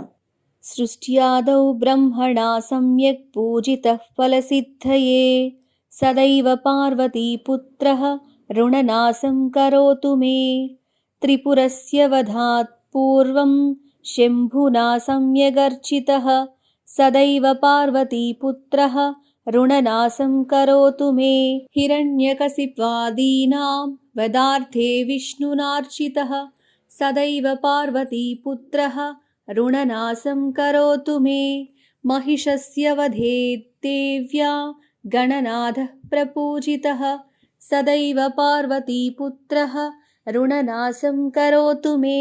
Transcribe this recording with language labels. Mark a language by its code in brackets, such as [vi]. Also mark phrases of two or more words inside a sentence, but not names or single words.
[sa] సృష్ట్యాదౌ బ్రహ్మణా సమ్యక్ పూజితః ఫలసిద్ధయే సదైవ పార్వతీపుత్రః రుణనాశం కరోతు మే. త్రిపురస్య వధాత్ పూర్వం శంభునా సమ్యగర్చితః సదైవ పార్వతీపుత్రః ऋणनाशं करोतु मे. हिरण्यकशिप्वादीनां वधार्थे विष्णुनार्चितः सदैव पार्वतीपुत्रः ऋणनाशं करोतु मे. महिषस्य वधे देव्या गणनाथः प्रपूजितः सदैव पार्वतीपुत्रः ऋणनाशं करोतु मे.